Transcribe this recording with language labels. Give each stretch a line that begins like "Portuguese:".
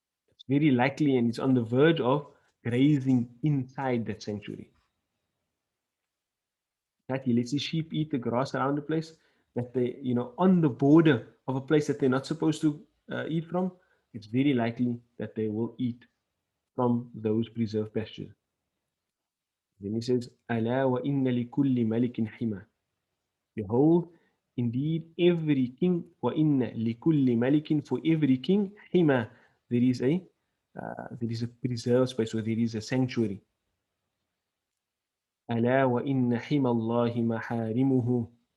English: It's very likely and it's on the verge of grazing inside that sanctuary. That he lets his sheep eat the grass around the place, that they, on the border of a place that they're not supposed to eat from, it's very likely that they will eat from those preserved pastures. Then he says,
Arabic: ألا وإن لكل ملك حمى.
English: Behold, indeed, every king,
Arabic: وإن لكل ملك,
English: for every king, حمى, there is a preserved space, or there is a sanctuary.
Arabic: ألا وإن حمى الله محارمه.